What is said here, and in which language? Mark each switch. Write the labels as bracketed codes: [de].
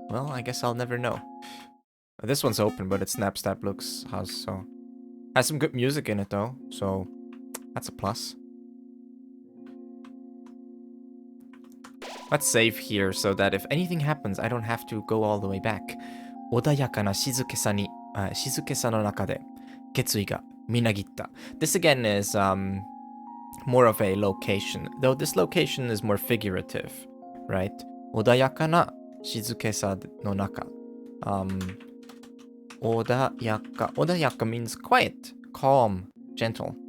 [en] Well, I guess I'll never know. This one's open, but it's Napstablook's house, so... Has some good music in it, though, so... That's a plus. Let's save here so that if anything happens, I don't have to go all the way back. [ja] 穏やかな静けさの中で決意がみなぎった. [en] This again is more of a location, though this location is more figurative, right? [ja] 穏やかな静けさの中. [en] 穏やか means quiet, calm, gentle.